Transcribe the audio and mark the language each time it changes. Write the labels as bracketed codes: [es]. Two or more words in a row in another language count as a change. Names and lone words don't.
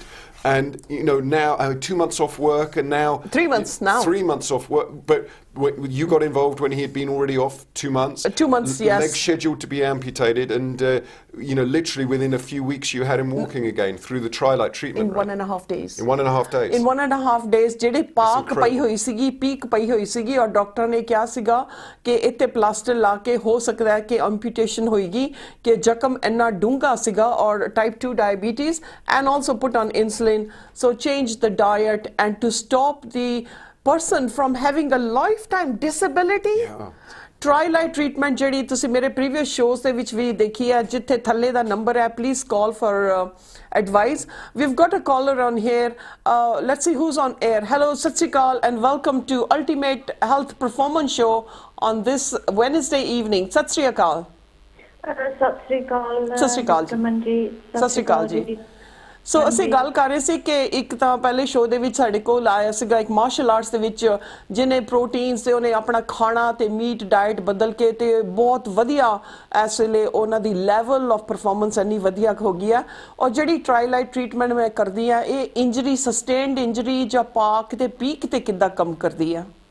[en] And now 2 months off work and now 3 months now 3 months off work, but you got involved when he had been already off 2 months. 2 months, yes. Leg scheduled to be amputated, and literally within a few weeks you had him walking again through the Trilight treatment. In 1.5 days. In 1.5 days. In 1.5 days, [pa] ਜਿਹੜੇ ਪਾਕ ਪਈ ਹੋਈ ਸੀਗੀ ਪੀਕ ਪਈ ਹੋਈ ਸੀਗੀ ਔਰ ਡਾਕਟਰ ਨੇ ਕਿਹਾ ਸੀਗਾ ਕਿ ਇੱਥੇ ਪਲਾਸਟਰ ਲਾ ਕੇ ਹੋ ਸਕਦਾ ਹੈ ਕਿ ਐਂਪੂਟੇਸ਼ਨ ਹੋਏਗੀ ਕਿ ਜ਼ਖਮ ਇੰਨਾ ਡੂੰਘਾ ਸੀਗਾ ਔਰ [en] type 2 diabetes and also put on insulin, so change the diet and to stop the person from having a lifetime disability. Yeah. [pa] Trilight treatment ਜਿਹੜੀ ਤੁਸੀਂ ਮੇਰੇ [en] previous shows [pa] ਦੇ ਵਿੱਚ ਵੀ ਦੇਖੀ ਹੈ ਜਿੱਥੇ ਥੱਲੇ ਦਾ ਨੰਬਰ ਹੈ [en] please call for advice. We've got a caller on here. Let's see who's on air. Hello, [pa] ਸਤ ਸ੍ਰੀ ਅਕਾਲ [en] and welcome to Ultimate Health Performance Show on this Wednesday evening. [pa] ਸਤ ਸ੍ਰੀ ਅਕਾਲ. ਸਤ ਸ੍ਰੀ ਅਕਾਲ. ਸਤ ਸ੍ਰੀ ਅਕਾਲ ਜੀ. ਸਤ ਸ੍ਰੀ ਅਕਾਲ ਜੀ. ਸੋ ਅਸੀਂ ਗੱਲ ਕਰ ਰਹੇ ਸੀ ਕਿ ਇੱਕ ਤਾਂ ਪਹਿਲੇ ਸ਼ੋਅ ਦੇ ਵਿੱਚ ਸਾਡੇ ਕੋਲ ਆਇਆ ਸੀਗਾ ਇੱਕ [en] martial arts [pa] ਦੇ ਵਿੱਚ ਜਿਹਨੇ ਪ੍ਰੋਟੀਨਸ ਤੇ ਉਹਨੇ ਆਪਣਾ ਖਾਣਾ ਤੇ [en] meat diet [pa] ਬਦਲ ਕੇ ਤੇ ਬਹੁਤ ਵਧੀਆ ਇਸ ਵੇਲੇ ਉਹਨਾਂ ਦੀ [en] level of performance [pa] ਇੰਨੀ ਵਧੀਆ ਹੋ ਗਈ ਆ ਔਰ ਜਿਹੜੀ ਟ੍ਰਾਈਲਾਈਟ ਟ੍ਰੀਟਮੈਂਟ ਮੈਂ ਕਰਦੀ ਆ ਇਹ [en] injury sustained injury [pa] ਜਾਂ ਪਾਕ ਤੇ ਪੀਕ ਤੇ ਕਿੱਦਾਂ ਕੰਮ ਕਰਦੀ ਆ